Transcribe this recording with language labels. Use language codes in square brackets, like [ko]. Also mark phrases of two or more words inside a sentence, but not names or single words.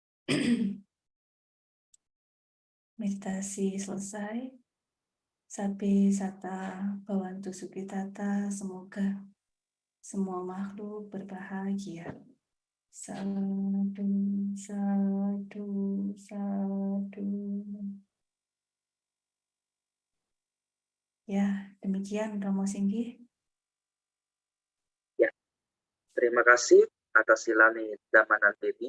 [id] Meditasi selesai. [pi] Sapi sata bawantu sukitata, [id] semoga semua makhluk berbahagia. Sadu, sadu, sadu. Ya, demikian Romo Singgi. Ya, terima kasih atas Silani Damanandini.